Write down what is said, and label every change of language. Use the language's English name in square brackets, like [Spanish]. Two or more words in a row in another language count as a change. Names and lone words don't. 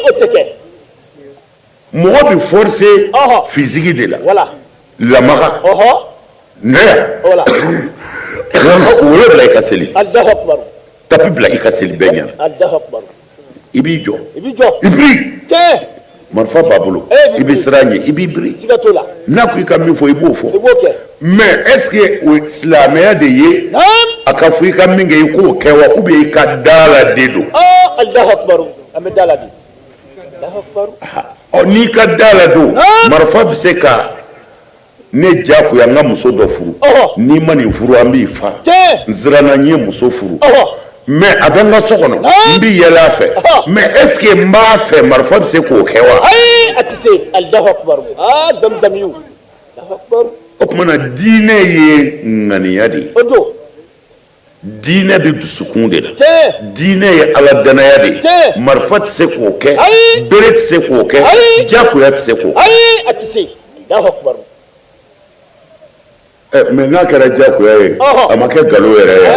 [Bambara] mɔgɔ bɛ [French] forcer physique [Bambara] de la lamaga ne wolo bila i ka seli tapi bila i ka seli bɛɛ ɲɛna i b'i jɔ i biri marifa b'a bolo i bɛ siran ɲɛ i b'i biri n'a ko i ka min fɔ i b'o fɔ [French] mais est-ce que [Bambara] o silamɛya de ye a ka fɔ i ka min kɛ i k'o kɛ wa [French] ou bien [Bambara] i ka da la de don n'i ka da la don marifa bɛ se ka ne jagoya n ka muso dɔ furu n'i ma nin furu an b'i fa n siranna n ye muso furu mais a bɛ n ka so kɔnɔ n bɛ yɛlɛ a fɛ [French] mais est ce que [Bambara] n b'a fɛ marifa bɛ se k'o kɛ wa a tɛ se o kumana diinɛ ye ŋaniya de ye diinɛ bɛ dusukun de la diinɛ ye ala danaya de ye marifa tɛ se k'o kɛ bere tɛ se k'o kɛ jagoya tɛ se k'o kɛ mais n'a kɛra diyagoya ye a ma kɛ nkalon yɛrɛ ye